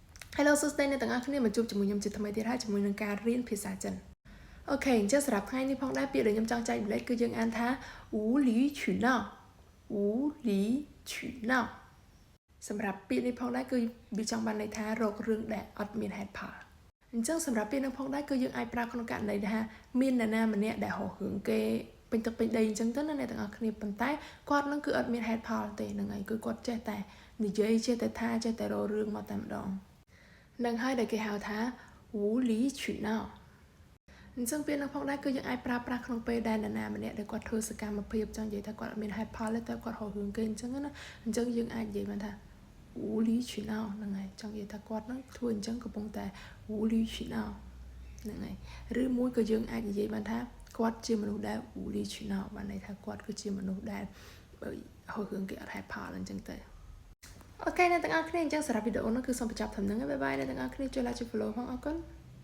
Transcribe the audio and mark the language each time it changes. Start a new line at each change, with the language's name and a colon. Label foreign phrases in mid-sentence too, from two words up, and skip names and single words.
Khmer: Hello សួស្តីអ្នកទាំងអស់គ្នាមកជួបជាមួយខ្ញុំជាថ្មីទៀតហើយជាមួយនឹងការរៀនភាសាចិនអូខេអញ្ចឹងសម្រាប់ថ្ងៃនេះផងដែរពាក្យដែលខ្ញុំចង់ចែកម្លែកគឺយើងអានថា
Chinese: 无理取闹无理取闹
Khmer: សម្រាប់ពាក្យនេះផងដែរគឺវាចង់បានន័យថារករឿងដែលអ ត់មានហេតុផលអញ្ចឹងសម្រាប់ពាក្យនេះផងដែរគឺយើងអាចប្រើក្នុងករណីថាមាននរណាម្នាក់ដែលហោះរឿងគេពេញទឹកពេញដីអញ្ចឹងទៅណាអ្នកទាំងអស់គ្នាប៉ុន្តែគាត់នឹងគឺអត់មានហេតុផលទេហ្នឹង ហើយគឺគាត់ចេះតែនិយាយចេះតែថាចេះតែរករឿងមកតែម្ដងនឹងហើយដែលគេហៅថា
Chinese: 无理取闹
Khmer: អញ្ចឹងពាក្យនឹង ផងដែរគឺយើងអាចប្រើប្រាស់ក្នុងពេលដែលនរណាម្នាក់ដែលគាត់ធ្វើសកម្មភាពចង់និយាយថាគាត់អត់មានហេតុផលទេតែគាត់ហៅរឿងគេអញ្ចឹងណាអញ្ចឹងយើងអាចនិយាយបានថា
Chinese: 无理取闹
Khmer: ហ្នឹងហើយចង់និយាយថាគាត់នឹងធ្វើអញ្ចឹងកំពុងតែ
Chinese: 无理取闹
Khmer: ហ្នឹងហើយឬមួយក៏យើងអាចនិយាយបានថាគាត់ជាមនុស្សដែល
Chinese: 无理取闹
Khmer: បានន័យថាគាត់គឺជាមនុស្សដែលហៅរឿងគេអត់ហេតុផលអញ្ចឹងទៅអូខេអ្នកទាំងអស់គ្នាអញ្ចឹងសម្រាប់វីដេអូនេះគឺសូមបញ្ចប់ត្រឹមហ្នឹងហើយបាយបាយអ្នកទាំងអស់គ្នាជួយ like ជួយ follow ផងអរគុណ